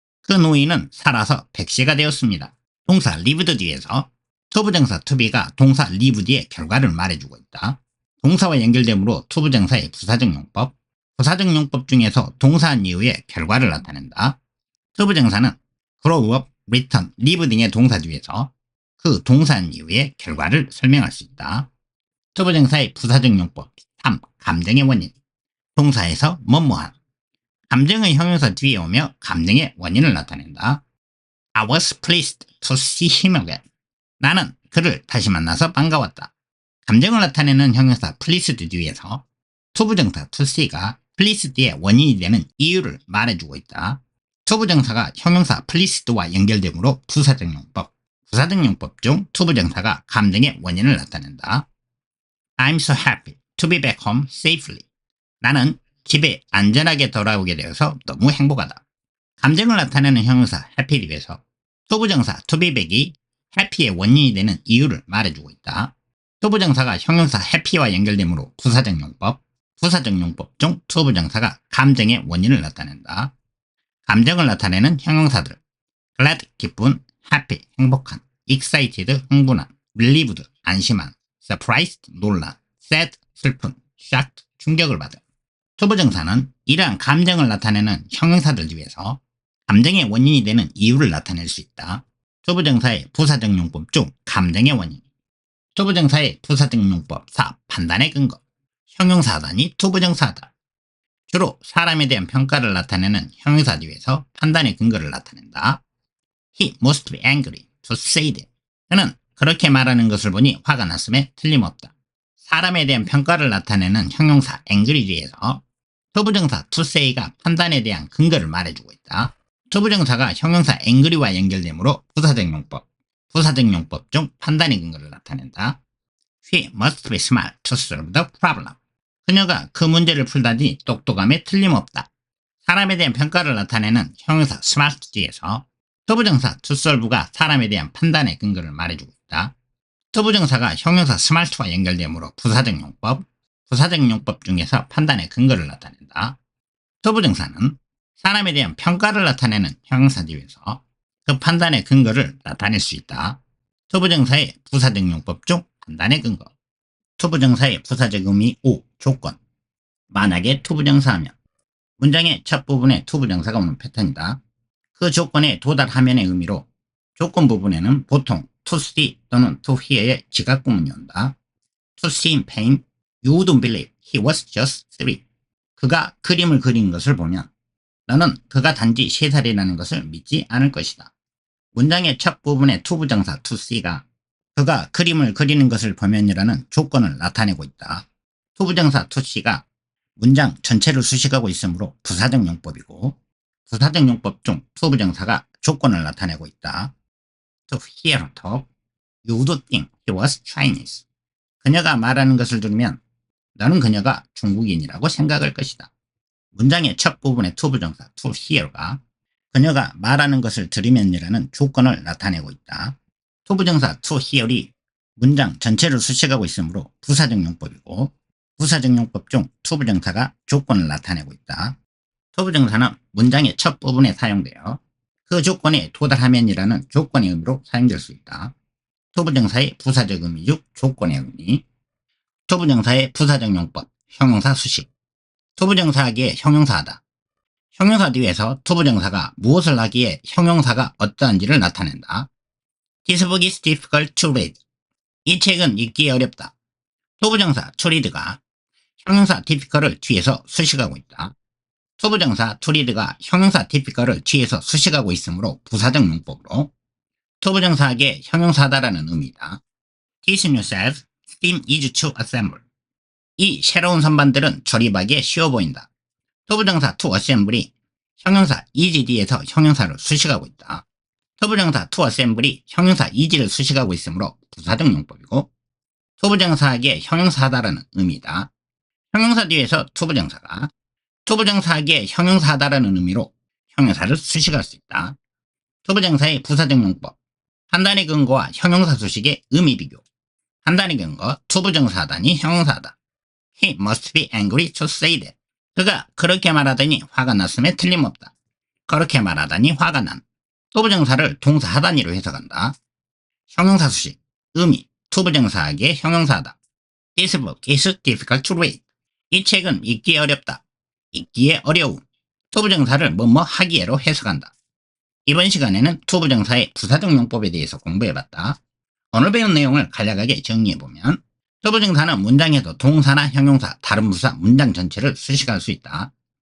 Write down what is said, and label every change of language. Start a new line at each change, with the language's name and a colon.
Korean: 그 노인은 살아서 100세가 되었습니다. 동사 lived 뒤에서 투부정사 to be가 동사 live 뒤의 결과를 말해주고 있다. 동사와 연결되므로 투부정사의 부사적 용법, 부사적 용법 중에서 동사한 이후의 결과를 나타낸다. 투부정사는 grow up, return, live 등의 동사 뒤에서 그 동사한 이후의 결과를 설명할 수 있다. 투부정사의 부사적 용법 3. 감정의 원인. 동사에서 뭐뭐한. 감정의 형용사 뒤에 오며 감정의 원인을 나타낸다.
English: I was pleased to see him again.
Korean: 나는 그를 다시 만나서 반가웠다. 감정을 나타내는 형용사 pleased 뒤에서 투부정사 to see가 pleased의 원인이 되는 이유를 말해주고 있다. 투부정사가 형용사 pleased와 연결되므로 부사적 용법, 부사적 용법 중 투부정사가 감정의 원인을 나타낸다.
English: I'm so happy to be back home safely.
Korean: 나는 집에 안전하게 돌아오게 되어서 너무 행복하다. 감정을 나타내는 형용사 happy 뒤에서 투부정사 to be back이 happy의 원인이 되는 이유를 말해주고 있다. 투부정사가 형용사 happy와 연결되므로 부사적 용법, 부사적 용법 중 투부정사가 감정의 원인을 나타낸다. 감정을 나타내는 형용사들 glad, 기쁜, happy, 행복한, excited, 흥분한, relieved, 안심한, surprised, 놀란, sad, 슬픈, shocked, 충격을 받은. 투부정사는 이러한 감정을 나타내는 형용사들 중에서 감정의 원인이 되는 이유를 나타낼 수 있다. 투부정사의 부사적 용법 중 감정의 원인. 투부정사의 부사적 용법 4. 판단의 근거. 형용사단이 투부정사다. 주로 사람에 대한 평가를 나타내는 형용사 뒤에서 판단의 근거를 나타낸다.
English: He must be angry to say that.
Korean: 그는 그렇게 말하는 것을 보니 화가 났음에 틀림없다. 사람에 대한 평가를 나타내는 형용사 angry 뒤에서 투부정사 to say가 판단에 대한 근거를 말해주고 있다. 투부정사가 형용사 angry와 연결되므로 부사적 용법, 부사적 용법 중 판단의 근거를 나타낸다.
English: He must be smart to solve the problem.
Korean: 그녀가 그 문제를 풀다니 똑똑함에 틀림없다. 사람에 대한 평가를 나타내는 형용사 smart 뒤에서 투부정사 to solve가 사람에 대한 판단의 근거를 말해주고 있다. 투부정사가 형용사 smart와 연결되므로 부사적 용법, 부사적 용법 중에서 판단의 근거를 나타낸다. 투부정사는 사람에 대한 평가를 나타내는 형용사 뒤에서 그 판단의 근거를 나타낼 수 있다. 투부정사의 부사적 용법 중 판단의 근거. 투부정사의 부사적 의미 5. 조건. 만약에 투부정사하면. 문장의 첫 부분에 투부정사가 오는 패턴이다. 그 조건에 도달하면의 의미로 조건 부분에는 보통 to see 또는 to hear의 지각구문이 온다.
English: To see in pain, you wouldn't believe he was just 3.
Korean: 그가 그림을 그린 것을 보면 너는 그가 단지 3살이라는 것을 믿지 않을 것이다. 문장의 첫 부분의 투부정사 to see가 그가 그림을 그리는 것을 보면이라는 조건을 나타내고 있다. 투부정사 to see가 문장 전체를 수식하고 있으므로 부사적 용법이고 부사적 용법 중 투부정사가 조건을 나타내고 있다.
English: To hear her talk, you would think he was Chinese.
Korean: 그녀가 말하는 것을 들으면 너는 그녀가 중국인이라고 생각할 것이다. 문장의 첫 부분의 투부정사 to hear가 그녀가 말하는 것을 들으면이라는 조건을 나타내고 있다. 투부정사 to hear이 문장 전체를 수식하고 있으므로 부사적 용법이고 부사적 용법 중 투부정사가 조건을 나타내고 있다. 투부정사는 문장의 첫 부분에 사용되어 그 조건에 도달하면이라는 조건의 의미로 사용될 수 있다. 투부정사의 부사적 의미 중 조건의 의미. 투부정사의 부사적 용법, 형용사 수식. 투부정사 하기에 형용사하다. 형용사 뒤에서 투부정사가 무엇을 하기에 형용사가 어떠한지를 나타낸다.
English: This book is difficult to read.
Korean: 이 책은 읽기 어렵다. 투부정사 to read가 형용사 difficult을 뒤에서 수식하고 있다. 투부정사 to read가 형용사 difficult을 뒤에서 수식하고 있으므로 부사적 용법으로 투부정사하기에 형용사다라는 의미다.
English: This new set seem easy to assemble.
Korean: 이 새로운 선반들은 조립하기에 쉬워 보인다. 투부정사 to assemble이 형용사 easy 뒤에서 형용사를 수식하고 있다. 투부정사 to assemble이 형용사 easy를 수식하고 있으므로 부사적 용법이고 투부정사하기에 형용사다라는 의미다. 형용사 뒤에서 투부정사가 투부정사하기에 형용사하다라는 의미로 형용사를 수식할 수 있다. 투부정사의 부사적 용법, 판단의 근거와 형용사 수식의 의미 비교. 판단의 근거, 투부정사하다니 형용사하다.
English: He must be angry to say that.
Korean: 그가 그렇게 말하더니 화가 났음에 틀림없다. 그렇게 말하다니 화가 난. 투부정사를 동사 하다니로 해석한다. 형용사 수식, 의미, 투부정사하기에 형용사하다.
English: This book is difficult to read.
Korean: 이 책은 읽기에 어렵다. 읽기에 어려움. 투부정사를 뭐뭐 하기에로 해석한다. 이번 시간에는 투부정사의 부사적 용법에 대해서 공부해봤다. 오늘 배운 내용을 간략하게 정리해보면 투부정사는 문장에서 동사나 형용사, 다른 부사, 문장 전체를 수식할 수 있다.